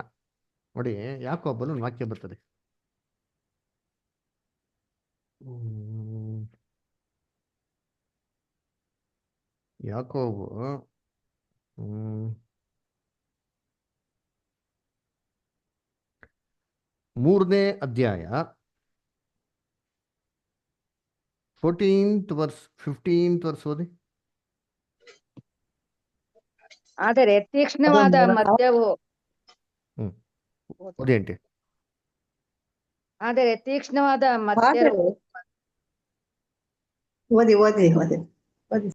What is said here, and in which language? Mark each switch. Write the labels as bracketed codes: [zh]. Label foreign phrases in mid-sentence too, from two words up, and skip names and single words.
[kn] ನೋಡಿ, ಯಾಕೋಬನು ಒಂದು ವಾಕ್ಯ ಬರ್ತದೆ. ಯಾಕೋಬು 3ನೇ ಅಧ್ಯಾಯ [en] 14th verse 15th verse [kn] ಓದಿ. ಆದರೆ ತೀಕ್ಷ್ಣವಾದ ಮದ್ಯವು ಓದಿ ಆಂಟಿ. ಆದರೆ ತೀಕ್ಷ್ಣವಾದ ಮದ್ಯವು ಓದಿ ಓದಿ ಓದಿ ಓದಿ.